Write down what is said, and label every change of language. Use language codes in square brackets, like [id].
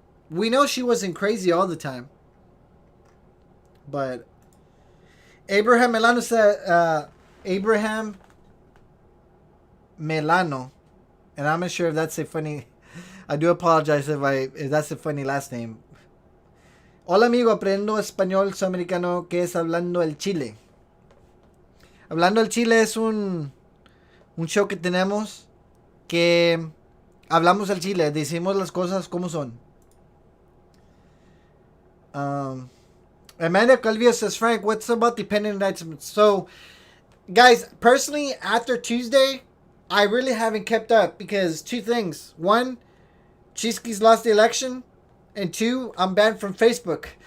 [en] We know she wasn't crazy all the time. But Abraham Melano said, Abraham Melano, and I'm not sure if that's a funny. I do apologize if that's a funny last name. [es] Hola amigo, aprendo español sudamericano que es Hablando al Chile. Hablando al Chile es un show que tenemos que hablamos al Chile, decimos las cosas como son. [en] Amanda Calvillo says, Frank, what's about the pending indictments? So, guys, personally, after Tuesday, I really haven't kept up because two things. One, Chisquis lost the election. And two, I'm banned from Facebook.